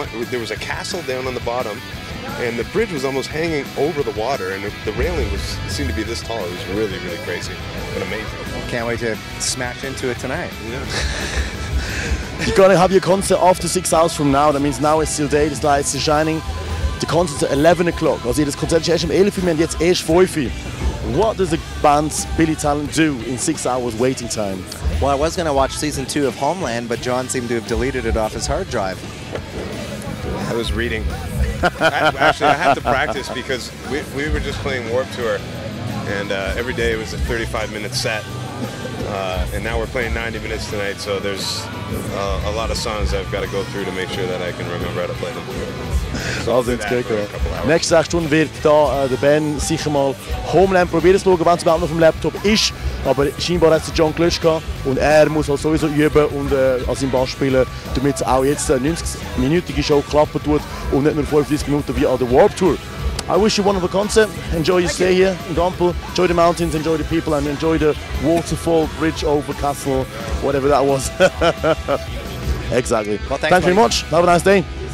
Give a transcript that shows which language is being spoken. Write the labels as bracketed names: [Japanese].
[English] there was a castle down on the bottom, and the bridge was almost hanging over the water, and the railing seemed to be this tall. It was really, really crazy, but amazing. Can't wait to smash into it tonight. You're gonna have your concert after 6 hours from now. That means now it's still day, the lights are shining. The concert's at 11 o'clock. [German] Also das Konzert ist erst um 11 Uhr, wir haben jetzt erst 5 Uhr. [English] What does the band's Billy Talent do in 6 hours waiting time? Well, I was going to watch season 2 of Homeland, but John seemed to have deleted it off his hard drive. I was reading. Actually, I had to practice because we were just playing Warp Tour, and every day it was a 35-minute set. And now we're playing 90 minutes tonight, so there's a lot of songs I've got to go through to make sure that I can remember how to play them. So [German] Also jetzt geht Nächste 6 Stunden wird da der Ben sicher mal Homeland probieren zu schauen, wenn es überhaupt noch auf dem Laptop ist. Aber scheinbar hat es John gelöscht gehabt und er muss halt sowieso üben und an seinem Bass spielen, damit es auch jetzt eine 90-minütige Show klappen tut und nicht nur 35 Minuten wie an der Warp Tour. [English] I wish you one of the concert. Enjoy your stay here in Gampel. Enjoy the mountains, enjoy the people, and enjoy the waterfall, bridge over castle, whatever that was. Exactly. Well, thanks very much. Have a nice day.